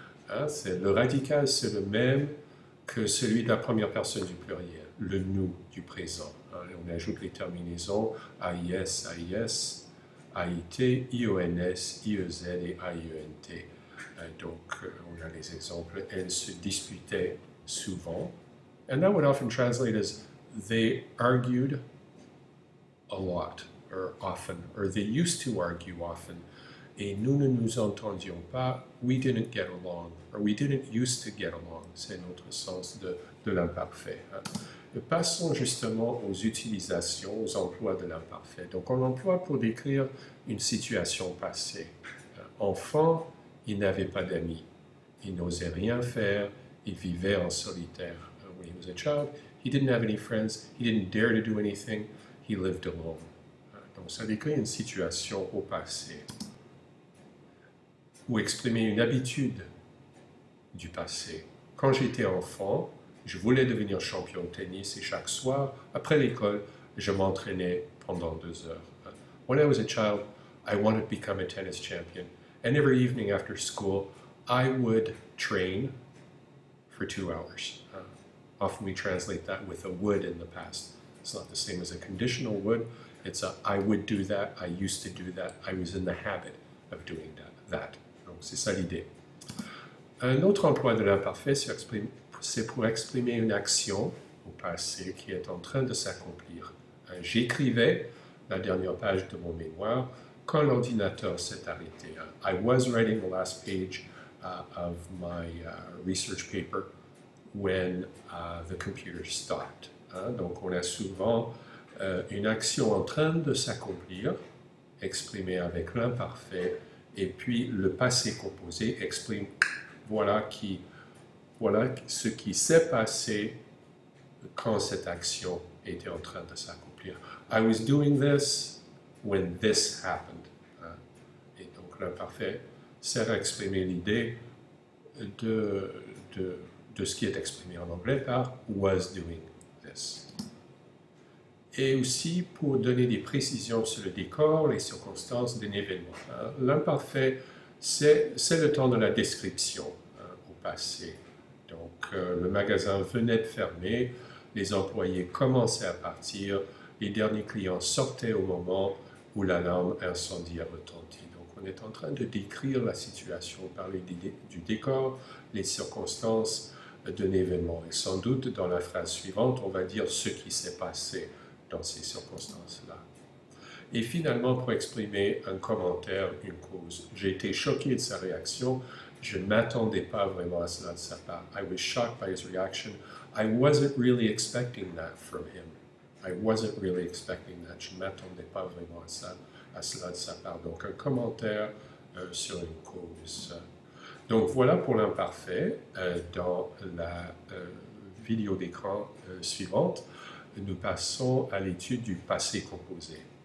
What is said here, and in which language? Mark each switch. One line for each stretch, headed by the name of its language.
French: Le radical, c'est le même que celui de la première personne du pluriel, le nous du présent. On ajoute les terminaisons AIS, AIS, AIT, IONS, IEZ et AIENT. Donc, on a les exemples. Elles se disputaient souvent.
English: And that would often translate as they argued a lot, or often, or they used to argue often.
French: Et nous ne nous entendions pas,
English: we didn't get along, or we didn't used to get along.
French: C'est notre sens de l'imparfait. Passons justement aux utilisations, aux emplois de l'imparfait. Donc on l'emploie pour décrire une situation passée. Enfant, il n'avait pas d'amis. Il n'osait rien faire. Il vivait en solitaire.
English: When he was a child, he didn't have any friends. He didn't dare to do anything. He lived alone.
French: Donc ça décrit une situation au passé. Ou exprimer une habitude du passé. Quand j'étais enfant, je voulais devenir champion de tennis et chaque soir, après l'école, je m'entraînais pendant 2 heures.
English: When I was a child, I wanted to become a tennis champion. And every evening after school, I would train for 2 hours. Often we translate that with a would in the past. It's not the same as a conditional would. It's a I would do that, I used to do that, I was in the habit of doing that.
French: Donc c'est ça l'idée. Un autre emploi de l'imparfait, c'est pour exprimer une action au passé qui est en train de s'accomplir. J'écrivais la dernière page de mon mémoire quand l'ordinateur s'est arrêté.
English: I was writing the last page of my research paper when the computer stopped.
French: Donc on a souvent une action en train de s'accomplir, exprimée avec l'imparfait, et puis le passé composé exprime voilà ce qui s'est passé quand cette action était en train de s'accomplir.
English: I was doing this when this happened.
French: Et donc l'imparfait sert à exprimer l'idée de ce qui est exprimé en anglais par
English: was doing this.
French: Et aussi pour donner des précisions sur le décor, les circonstances d'un événement. L'imparfait, c'est le temps de la description au passé. Donc, le magasin venait de fermer, les employés commençaient à partir, les derniers clients sortaient au moment où l'alarme incendie a retenti. Donc, on est en train de décrire la situation, parler du décor, les circonstances d'un événement. Et sans doute, dans la phrase suivante, on va dire ce qui s'est passé dans ces circonstances-là. Et finalement, pour exprimer un commentaire, une cause. J'ai été choqué de sa réaction. Je ne m'attendais pas vraiment à cela de sa part.
English: I was shocked by his reaction. I wasn't really expecting that from him. I wasn't really expecting that.
French: Je ne m'attendais pas vraiment à cela de sa part. Donc, un commentaire sur une cause. Donc, voilà pour l'imparfait. Dans la vidéo d'écran suivante, nous passons à l'étude du passé composé.